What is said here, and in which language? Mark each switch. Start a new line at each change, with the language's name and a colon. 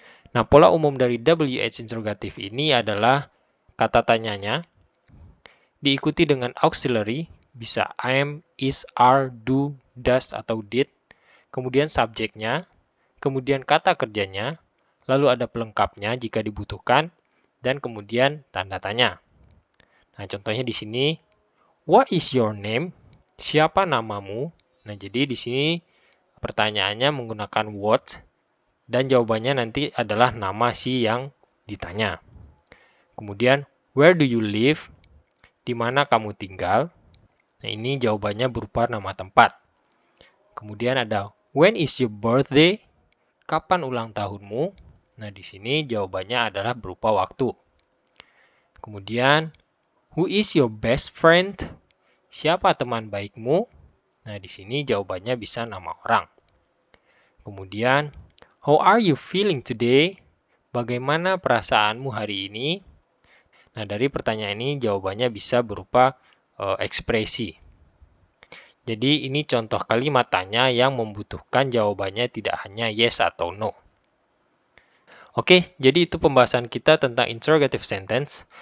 Indonesian: Nah, pola umum dari WH interrogative ini adalah kata tanyanya diikuti dengan auxiliary, bisa am, is, are, do, does, atau did, kemudian subjeknya, kemudian kata kerjanya, lalu ada pelengkapnya jika dibutuhkan, dan kemudian tanda tanya. Nah, contohnya di sini,
English: what is your name?
Indonesian: Siapa namamu? Nah, jadi di sini pertanyaannya menggunakan what, dan jawabannya nanti adalah nama si yang ditanya. Kemudian,
English: where do you live?
Indonesian: Di mana kamu tinggal? Nah, ini jawabannya berupa nama tempat. Kemudian ada,
English: when is your birthday?
Indonesian: Kapan ulang tahunmu? Nah, di sini jawabannya adalah berupa waktu. Kemudian,
English: who is your best friend?
Indonesian: Siapa teman baikmu? Nah, di sini jawabannya bisa nama orang. Kemudian,
English: how are you feeling today?
Indonesian: Bagaimana perasaanmu hari ini? Nah, dari pertanyaan ini jawabannya bisa berupa ekspresi. Jadi, ini contoh kalimat tanya yang membutuhkan jawabannya tidak hanya yes atau no. Oke, jadi itu pembahasan kita tentang interrogative sentence.